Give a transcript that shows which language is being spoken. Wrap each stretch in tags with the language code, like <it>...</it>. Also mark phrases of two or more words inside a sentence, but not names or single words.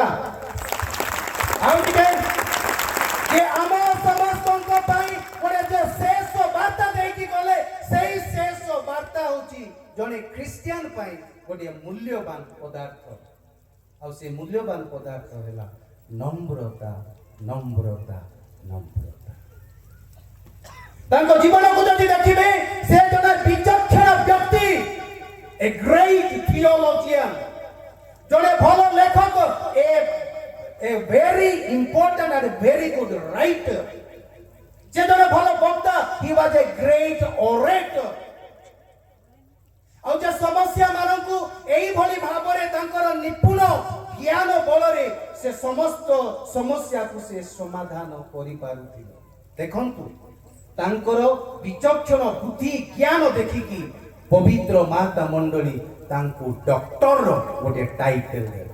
<or>ଆଉ ଟିକେ ଯେ ଆମ ସମସ୍ତଙ୍କ ପାଇଁ ଗୋଟେ ଯେ ଶେଷ ବାର୍ତ୍ତା ଦେଇକି ଗଲେ, ସେଇ ଶେଷ ବାର୍ତ୍ତା ହଉଛି ଜଣେ ଖ୍ରୀଷ୍ଟିଆନ ପାଇଁ ଗୋଟିଏ ମୂଲ୍ୟବାନ ପଦାର୍ଥ। ଆଉ ସେ ମୂଲ୍ୟବାନ ପଦାର୍ଥ ହେଲା ନମ୍ରତା, ନମ୍ରତା, ନମ୍ରତା। ତାଙ୍କ ଜୀବନକୁ ଯଦି ଦେଖିବେ, ସେ ଜଣେ ବିଚକ୍ଷଣ ବ୍ୟକ୍ତି,</or> <en>a great theologian,</en> <or>ଜଣେ ଭଲ ଲେଖକ,</or> <en>a very important and very good writer,</en> <or>ସେ ଜଣେ ଭଲ ବକ୍ତା,</or> <en>he was a great orator।</en> <or>ଆଉ ଯେ ସମସ୍ୟା ମାନଙ୍କୁ ଏଇଭଳି ଭାବରେ ତାଙ୍କର ନିପୁଣ ଜ୍ଞାନ ବଳରେ ସେ ସମସ୍ତ ସମସ୍ୟାକୁ ସେ ସମାଧାନ କରିପାରୁଥିଲେ। ଦେଖନ୍ତୁ, ତାଙ୍କର ବିଚକ୍ଷଣ ବୁଦ୍ଧି ଜ୍ଞାନ ଦେଖିକି ପବିତ୍ର ମାତା ମଣ୍ଡଳୀ ତାଙ୍କୁ ଡକ୍ଟରର ଗୋଟେ ଟାଇଟେଲ ଦେଲା।</or>